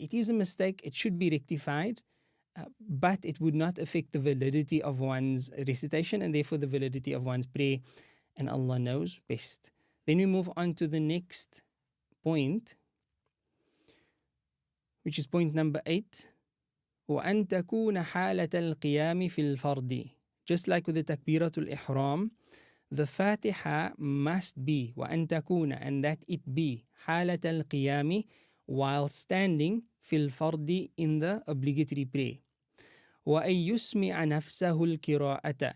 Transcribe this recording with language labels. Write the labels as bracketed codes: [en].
[en] It is a mistake, it should be rectified, but it would not affect the validity of one's recitation and therefore the validity of one's prayer, and Allah knows best. Then we move on to the next point, which is point number 8. [ar] وأن تكون حالة القيام في الفرض. [en] Just like with the Takbiratul Ihram, the Fatiha must be [ar] وأن تكون, [en] and that it be [ar] حالة القيام, [en] while standing [ar] في الفرض, [en] in the obligatory prayer. [ar] وأن يسمع نفسه القراءة.